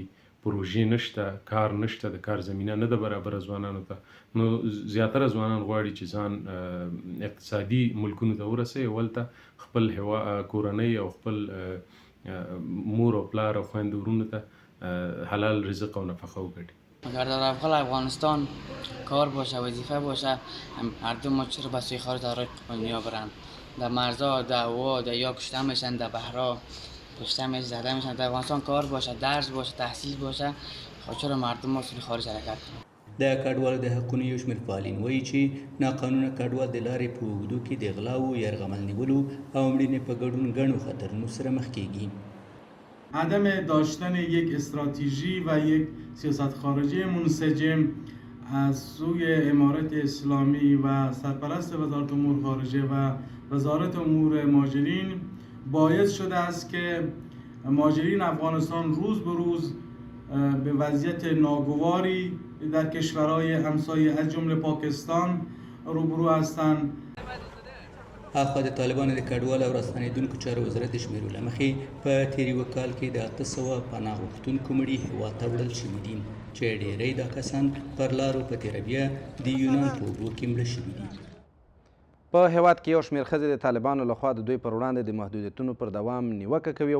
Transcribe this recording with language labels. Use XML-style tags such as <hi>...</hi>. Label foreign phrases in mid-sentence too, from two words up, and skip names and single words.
<ps>پروژې نشته، کار نشته، د کار زمینه نه ده برابره ځوانانو ته. نو زیاتره ځوانان غواړي چې ځان اقتصادي ملکونو ته ورسوي، ولته خپل کورنۍ او خپل مور او پلار او خویندو ورونو ته حلال رزق او نفقه وګټي.</ps> <fa>اگر در افغانستان کار باشه، وظیفه باشه، مردم ما چرا به سوی خارج در دنیا برن؟ در مرزها، در هوا، در یا کشته میشن، در بحرها کشته میشن، زده میشن. در افغانستان کار باشه، درس باشه، تحصیل باشه، چرا مردم ما سوی خارج حرکت کنن؟</fa> <ps>د کډوالو د حقونو یو شمېر فعالین وایي چې ناقانونه کډوال د لارې په اوږدو کې د غلاو، یرغمل نیولو او مړینې په ګډون ګڼو خطرونو سره مخ کیږي.</ps> <fa>عدم داشتن یک استراتژی و یک سیاست خارجی منسجم از سوی امارت اسلامی و سرپرست وزارت امور خارجه و وزارت امور مهاجرین باعث شده است که مهاجرین افغانستان روز به روز به وضعیت ناگواری در کشورهای همسایه از جمله پاکستان روبرو هستند.</fa> <ps>اخوا د طالبانو د کډوالو او راستنېدونکو چارو وزارت د شمیرو له مخې په تېر یوه کال کې د 800 پناه غوښتونکو مړي هېواد ته وړل شوي دي چې ډېری دا کسان پر لارو په تېرویه د یونان په اوبو کې مړه شوي دي. په هیواد کې یو شمېر ښځې د طالبانو لخوا د دوی پر وړاندې د محدودیتونو پر دوام نیوکه کوي.</ps>